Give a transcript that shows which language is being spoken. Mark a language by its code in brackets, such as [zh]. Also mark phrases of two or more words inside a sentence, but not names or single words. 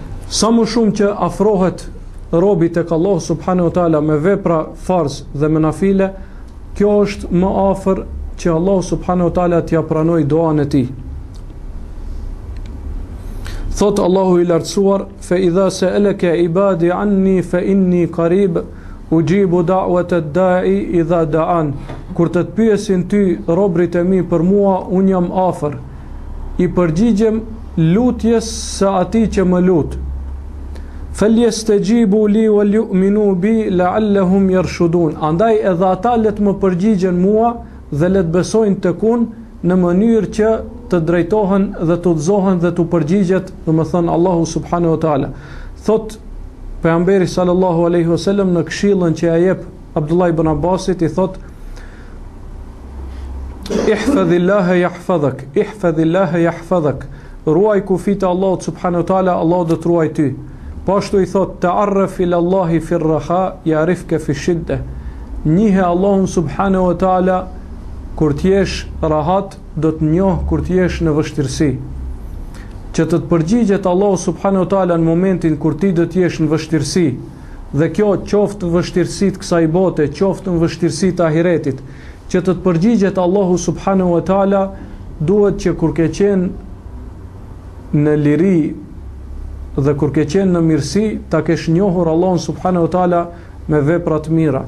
[sq] Sa më shumë që afrohet robi tek Allah [ar] سبحانه وتعالى [sq] me vepra farz dhe me nafile, kjo është më afër që Allah [ar] سبحانه وتعالى [sq] t'ia pranoj duan e tij. Thot Allahu i lartësuar: [ar] "فإذا سألك عبادي عني فإني قريب أجيب دعوة الداع إذا دعان." [sq] Kur të pyesin ty robrit e mi për mua, un jam afër, i përgjigjem lutjes së atij që më lut. [ar] "فليستجيبوا لي وليؤمنوا بي لعلهم يرشدون." [sq] Andaj edhe ata le të më përgjigjen mua dhe le të besojnë tek unë në mënyrë që të drejtohen dhe të udhëzohen dhe të përgjigjet, domethënë Allahu [ar] سبحانه وتعالى. [sq] Thot pejgamberi [ar] صلى الله عليه وسلم [sq] në këshillën që ja jep Abdullah ibn Abbasit, i thot: [ar] "احفظ الله يحفظك، احفظ الله يحفظك." [sq] Ruaj kufit e Allahut [ar] سبحانه وتعالى, [sq] Allahu do të ruaj ty. Po ashtu i thot: [ar] "تعرف إلى الله في الرخاء يعرفك في الشدة." [sq] Njihe Allahun [ar] سبحانه وتعالى [sq] kur t'jesh rahat, do të njoh kur t'jesh në vështirësi. Që të përgjigjet Allahu [ar] سبحانه وتعالى [sq] në momentin kur ti do t'jesh në vështirësi, dhe kjo qoftë në vështirësitë kësaj bote, qoftë në vështirësitë ahiretit, që të përgjigjet Allahu [ar] سبحانه وتعالى, [sq] duhet që kur ke qenë në liri dhe kur ke qenë në mirësi, ta kesh njohur Allahun [ar] سبحانه وتعالى [sq] me vepra të mira.